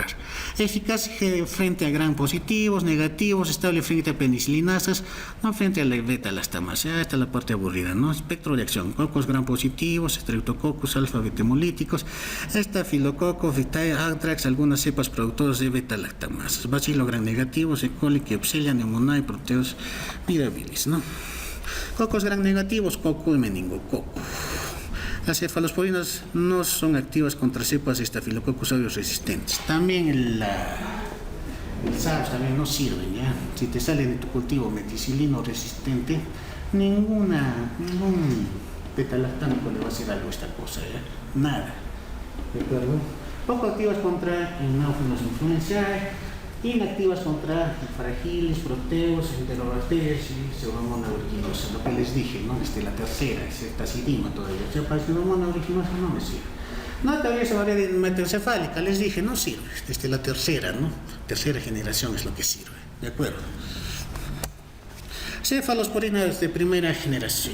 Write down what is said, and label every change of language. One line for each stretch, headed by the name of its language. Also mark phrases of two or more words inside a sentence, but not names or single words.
Spanish: Eficaz frente a gram positivos, negativos, estable frente a penicilinasas, no frente a la beta-lactamasa. Ya está la parte aburrida, ¿no? Espectro de acción: cocos gram positivos, streptococcus alfa betemolíticos, estafilococcus, vitae, anthrax, algunas cepas productoras de beta-lactamasas, bacilo gram negativos, E. coli, Klebsiella pneumoniae, proteus mirabilis, ¿no? Cocos gram negativos, coco y meningococo. Las cefalosporinas no son activas contra cepas Staphylococcus aureus resistentes. También el SARS también no sirven, ¿ya? Si te sale de tu cultivo meticilino resistente, ningún beta-lactámico le va a hacer algo a esta cosa, ¿ya? Nada. ¿De acuerdo? Poco activas contra Anopheles influenzae, inactivas contra fragilis, proteus, enterobacterias y pseudomonas aeruginosa. Lo que les dije, ¿no? La tercera, es ceftazidima todavía. O sea, para pseudomonas aeruginosa no me sirve. No, todavía se varía de metencefálica, les dije, no sirve. La tercera, ¿no? Tercera generación es lo que sirve. ¿De acuerdo? Cefalosporinas de primera generación.